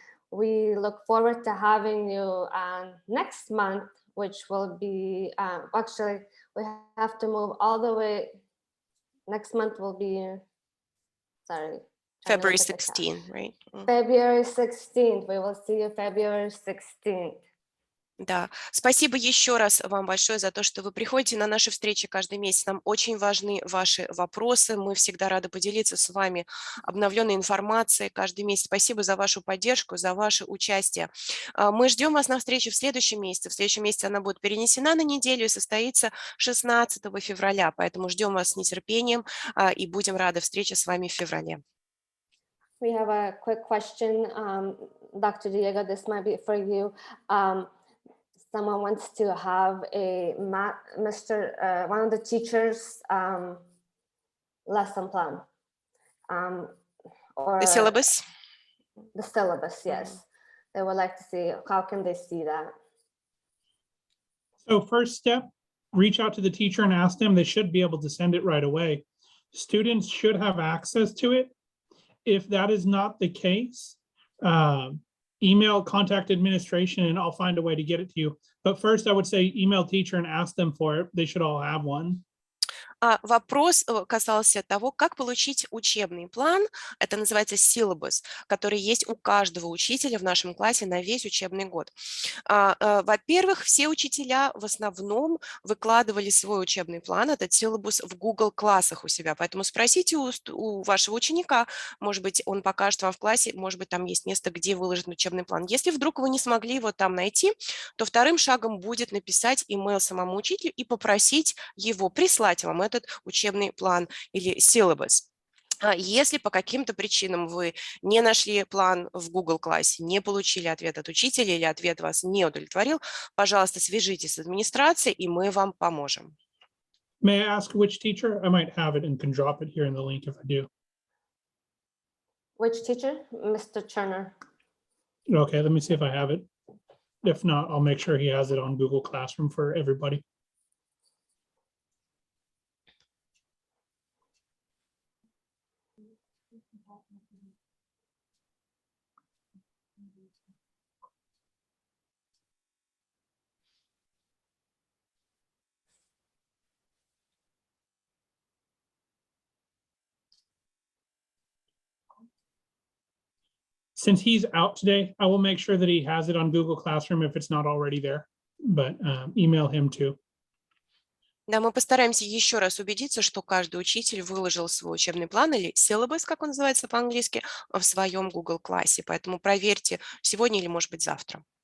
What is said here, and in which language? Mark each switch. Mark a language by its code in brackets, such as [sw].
[en] We look forward to having you next month, which will be, actually, we have to move all the way. Next month will be, sorry. February 16th, right? February 16th. We will see you February 16th. [ru] Да, спасибо еще раз вам большое за то, что вы приходите на наши встречи каждый месяц. Нам очень важны ваши вопросы. Мы всегда рады поделиться с вами обновленной информацией каждый месяц. Спасибо за вашу поддержку, за ваше участие. Мы ждем вас на встрече в следующем месяце. В следующем месяце она будет перенесена на неделю и состоится 16 февраля. Поэтому ждем вас с нетерпением и будем рады встрече с вами в феврале. [en] We have a quick question, Dr. Diego, this might be for you. Someone wants to have a one of the teachers' lesson plan. Or The syllabus? The syllabus, yes. They would like to see, how can they see that? So first step, reach out to the teacher and ask them. They should be able to send it right away. Students should have access to it. If that is not the case, email contact administration and I'll find a way to get it to you. But first I would say email teacher and ask them for it. They should all have one. [ru] Вопрос касался того, как получить учебный план, это называется syllabus, который есть у каждого учителя в нашем классе на весь учебный год. Во-первых, все учителя в основном выкладывали свой учебный план, этот syllabus, в Google классах у себя, поэтому спросите у вашего ученика, может быть, он покажет вам в классе, может быть, там есть место, где выложен учебный план. Если вдруг вы не смогли его там найти, то вторым шагом будет написать email самому учителю и попросить его прислать вам этот учебный план или syllabus. Если по каким-то причинам вы не нашли план в Google классе, не получили ответ от учителя или ответ вас не удовлетворил, пожалуйста, свяжитесь с администрацией, и мы вам поможем. [en] May I ask which teacher? I might have it and can drop it here in the link if I do. Which teacher? Mr. Turner. Okay, let me see if I have it. If not, I'll make sure he has it on Google Classroom for everybody. Since he's out today, I will make sure that he has it on Google Classroom if it's not already there, but email him too. [ru] Да, мы постараемся еще раз убедиться, что каждый учитель выложил свой учебный план или syllabus, как он называется по-английски, в своем Google классе. Поэтому проверьте сегодня или, может быть, завтра.